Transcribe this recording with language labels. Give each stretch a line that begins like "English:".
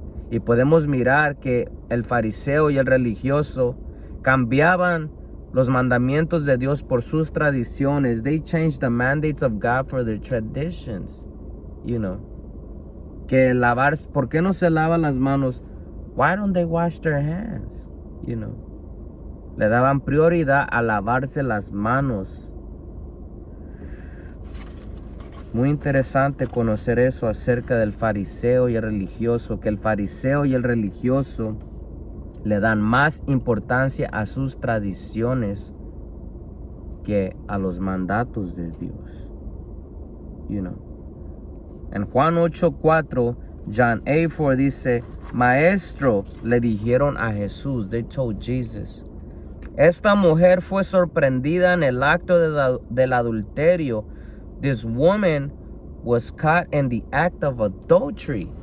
Spanish: Y podemos mirar que el fariseo y el religioso cambiaban los mandamientos de Dios por sus tradiciones.
English: They changed the mandates of God for their traditions.
Spanish: Que ¿por qué no se lavan las manos?
English: Why don't they wash their hands?
Spanish: Le daban prioridad a lavarse las manos. Muy interesante conocer eso acerca del fariseo y el religioso, que el fariseo y el religioso le dan más importancia a sus tradiciones que a los mandatos de Dios. En Juan 8:4, John 8:4 dice, Maestro, le dijeron a Jesús,
English: they told Jesus,
Spanish: esta mujer fue sorprendida en el acto del adulterio.
English: This woman was caught in the act of adultery.